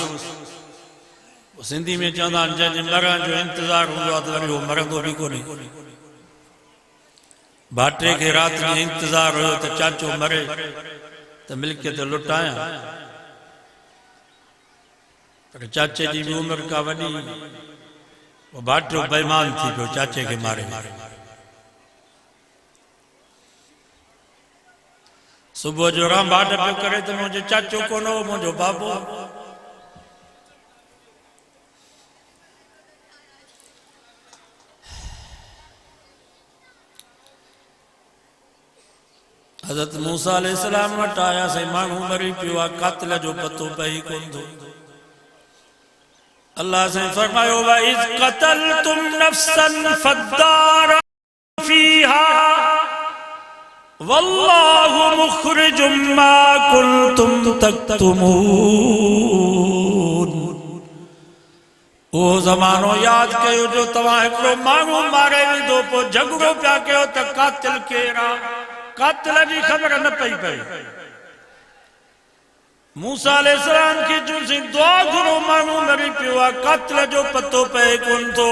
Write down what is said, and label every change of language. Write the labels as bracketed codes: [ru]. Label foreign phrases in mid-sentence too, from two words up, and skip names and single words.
[sd] सिंधी में चवंदा आहिनि जंहिंजे मरण जो इंतज़ार हूंदो आहे त वरी उहो मरंदो बि कोन्हे। भाटे खे राति में इंतज़ार हुयो त चाचो मरे त मिल्कियत लुटायां। पर चाचे जी भी उम्र का वॾी। वो भाटियो बेईमान थी पियो चाचे खे मारे। सुबुह जो रामबाड़ पियो करे त मुंहिंजो चाचो कोन हो, मुंहिंजो बाबो। हज़रत मूसा अलैहिस्सलाम वटि आयासीं। माण्हू मरी पियो आहे, कातिल जो पतो पई कोन थो। अल्लाह से फरमायो [ar] وَإِذْ قَتَلْتُمْ نَفْسًا فَادَّارَأْتُمْ فِيهَا وَاللَّهُ مُخْرِجٌ مَا كُنْتُمْ تَكْتُمُونَ. [sd] वो ज़मानो याद कयो जो तव्हां हिकिड़ो माण्हू मारे विधो, पोइ झगड़ो पिया कयो त कातिल केरु आहे। कातिल जी ख़बर न पई पई। मूसा अलैहिस्सलाम की चुसी दुआ घुरो माण्हू मरी पियो आहे, कातिल जो पतो पए कोन थो।